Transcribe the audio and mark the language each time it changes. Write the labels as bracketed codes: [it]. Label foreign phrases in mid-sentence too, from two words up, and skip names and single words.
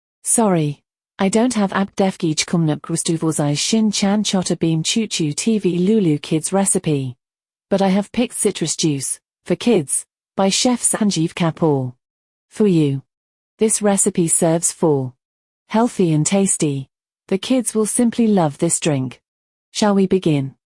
[en] Sorry, I don't have Abdefgij Kumnuk Rustuvozai Shin Chan Chota Beam Choo Choo TV Lulu Kids recipe. But I have picked citrus juice, for kids, by Chef Sanjeev Kapoor. For you. This recipe serves for healthy and tasty. The kids will simply love this drink. Shall we begin?